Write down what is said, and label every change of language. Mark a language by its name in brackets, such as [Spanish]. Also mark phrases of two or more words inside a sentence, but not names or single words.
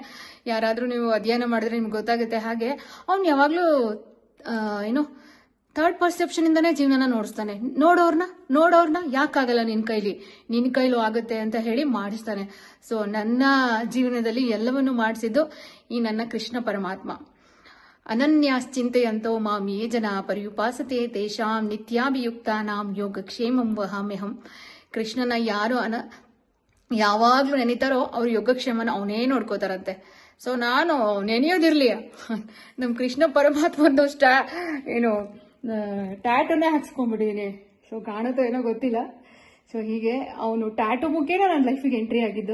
[Kannada] ಯಾರಾದ್ರೂ ನೀವು ಅಧ್ಯಯನ ಮಾಡಿದ್ರೆ ನಿಮ್ಗೆ ಗೊತ್ತಾಗುತ್ತೆ. ಹಾಗೆ ಅವ್ನು ಯಾವಾಗ್ಲೂ [English] third perception [Kannada] ಇಂದಾನೇ ಜೀವನನ ನೋಡಿಸ್ತಾನೆ. ನೋಡೋರ್ನ ಯಾಕಾಗಲ್ಲ ನಿನ್ ಕೈಲೂ ಆಗುತ್ತೆ ಅಂತ ಹೇಳಿ ಮಾಡಿಸ್ತಾನೆ. ಸೊ ನನ್ನ ಜೀವನದಲ್ಲಿ ಎಲ್ಲವನ್ನೂ ಮಾಡಿಸಿದ್ದು ಈ ನನ್ನ ಕೃಷ್ಣ ಪರಮಾತ್ಮ. [Sanskrit] ಅನನ್ಯಾಶ್ಚಿಂತೆಯಂತೋ ಮಾಂ ಯೇ ಜನ ಪರ್ಯುಪಾಸತೆ ತೇಷಾಂ ನಿತ್ಯಾಭಿಯುಕ್ತಾನಾಂ ಯೋಗಕ್ಷೇಮಂ ವಹಾಮ್ಯಹಂ. [Kannada] ಕೃಷ್ಣನ ಯಾರು ಯಾವಾಗ್ಲೂ ನೆನೀತಾರೋ ಅವ್ರ ಯೋಗಕ್ಷೇಮನ ಅವನೇ ನೋಡ್ಕೋತಾರಂತೆ. ಸೊ ನಾನು ನೆನೆಯೋದಿರ್ಲಿ, ನಮ್ ಕೃಷ್ಣ ಪರಮಾತ್ಮಂದು ಟ್ಯಾಟನ್ನೇ ಹಾಕ್ಸ್ಕೊಂಡ್ಬಿಟ್ಟಿದ್ದೀನಿ. ಸೊ ಕಾಣುತ್ತೋ ಏನೋ ಗೊತ್ತಿಲ್ಲ. ಸೊ ಹೀಗೆ ಅವನು ಟ್ಯಾಟು ಮುಖೇನ ನನ್ನ ಲೈಫಿಗೆ ಎಂಟ್ರಿ ಆಗಿದ್ದು.